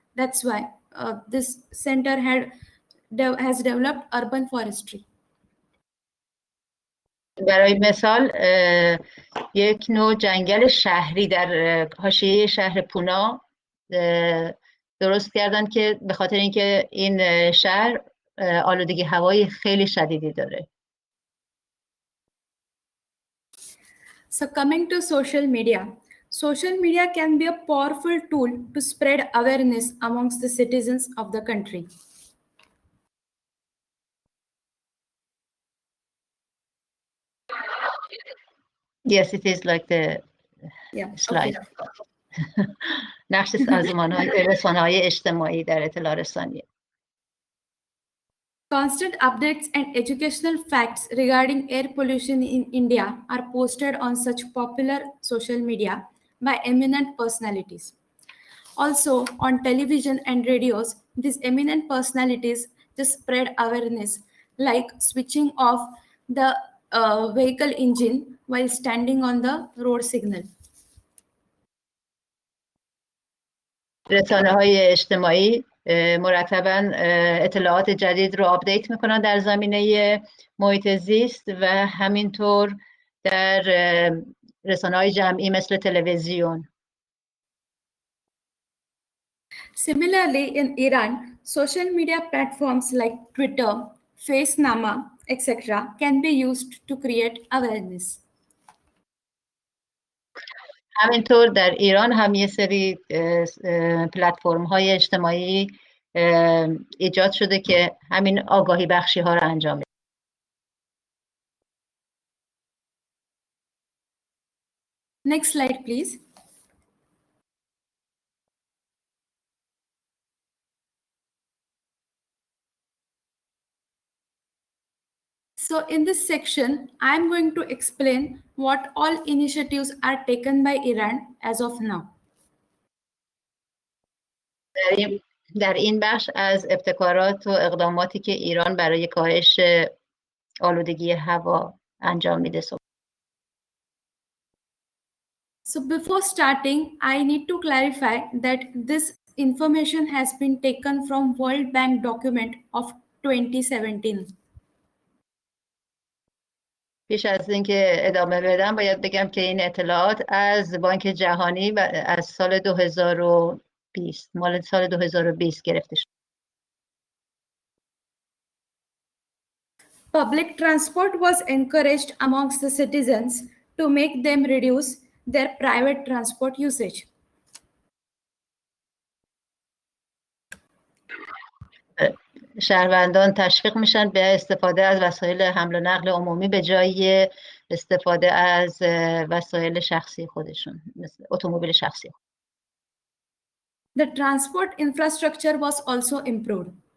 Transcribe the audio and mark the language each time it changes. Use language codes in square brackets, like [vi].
[en] That's why this center has developed urban forestry. [fa] برای مثال یک نوع جنگل شهری در حاشیه شهر پونا درست کردن که به خاطر اینکه این شهر آلودگی هوایی خیلی شدیدی داره. [en] So coming to social media. Social media can be a powerful tool to spread awareness amongst the citizens of the country. Yes, it is like the slide. [fa] نقش رسانه‌های اجتماعی در اطلاع رسانی. [en] Constant updates and educational facts regarding air pollution in India are posted on such popular social media by eminent personalities. Also, on television and radios, these eminent personalities just spread awareness, like switching off the vehicle engine while standing on the road signal. [fa] رسانه‌های اجتماعی مرتباً اطلاعات جدید رو آپدیت میکنن در زمینه محیط زیست و همینطور در رسانه‌های جمعی مثل تلویزیون. [en] Similarly, in Iran, social media platforms like Twitter, FaceNama, etc. can be used to create awareness. [fa] همینطور در ایران هم یه سری پلتفرم های اجتماعی ایجاد شده که همین آگاهی بخشی ها رو انجام میده. [en] Next slide, please. So in this section, I'm going to explain what all initiatives are taken by Iran as of now. [fa] در این بخش از ابتکارات و اقداماتی که ایران برای کاهش آلودگی هوا انجام میده. [en] So before starting, I need to clarify that this information has been taken from World Bank document of 2017. [fa] پیش از اینکه ادامه بدم باید بگم که این اطلاعات از بانک جهانی و از سال 2020 مال سال 2020 گرفته شد. [en] Public transport was encouraged amongst the citizens to make them reduce their private transport usage. [fa] شهروندان تشویق میشن به استفاده از وسایل حمل و نقل عمومی به جای استفاده از وسایل شخصی خودشون مثل اتومبیل شخصی. [en] The transport infrastructure was also improved.